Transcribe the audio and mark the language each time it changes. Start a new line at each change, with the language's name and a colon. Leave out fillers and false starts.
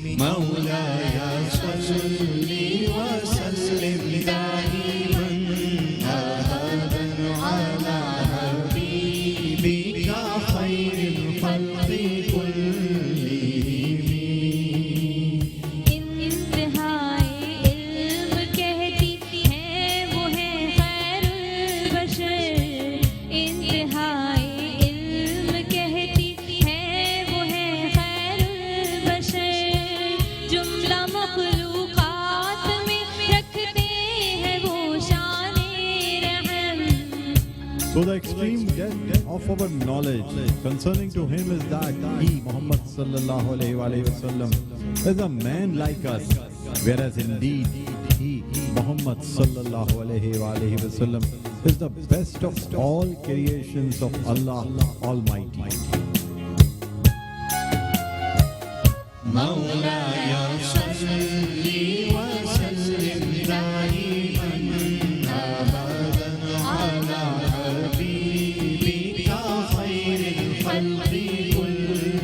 Arabic: مولاي صل وسلم دائما أبدا على حبيبك خير الخلق كلهم.
Urdu: انتہائی علم کہتی ہے وہ ہے خیر البشر، انتہائی علم کہتی ہے وہ ہے خیر البشر، جملہ مخلوقات میں رکھتے ہیں وہ شان رحم.
English: So the extreme depth of our knowledge concerning to him is that he, Muhammad sallallahu alaihi wa sallam, is a man like us, whereas indeed he, Muhammad sallallahu alaihi wa sallam, is the best of all creations of Allah Almighty.
Arabic: مولاي صل وسلم دائما أبدا على حبيبك خير الخلق كلهم.